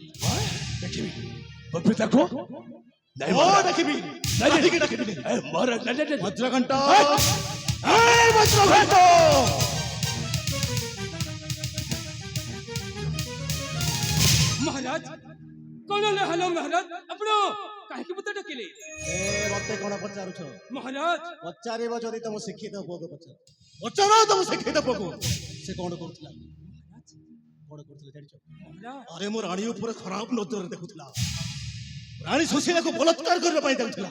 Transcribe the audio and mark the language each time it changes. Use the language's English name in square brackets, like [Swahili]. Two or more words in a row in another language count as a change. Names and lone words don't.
[Odia] ଦେଖିବି ମୋ ପିତାକୁ ନାଇଁ ଓ ମହାରାଜ। ଦେଖିବି ନାଇଁ କାହିଁକି ଡାକିବି ଏ ମହାରାଜ ନାଇଁ, ନାଇଁ, ନାଇଁ। ବଜ୍ରଘଣ୍ଟ ଏ ବଜ୍ରଘଣ୍ଟ महाराज कौन हेलो महाराज आपण काहे पता डकेले ଏ ମତେ କଣ ପଚାରୁଛ? महाराज ପଚାରିବ ଯଦି ତମ ଶିକ୍ଷିତ ପୁଅକୁ ପଚାର। ପଚାର ତମ ଶିକ୍ଷିତ ପୁଅକୁ ସେ କଣ କରୁଥିଲା? କଣ କରୁଥିଲା ଜାଣିଛ? महाराज ଆରେ ମୋ ରାଣୀ ଉପରେ ଖରାପ ନଜରରେ ଦେଖୁଥିଲା। ରାଣୀ ସୁଶୀଳାକୁ ବଳାତ୍କାର କରିବା ପାଇଁ ଯାଉଥିଲା।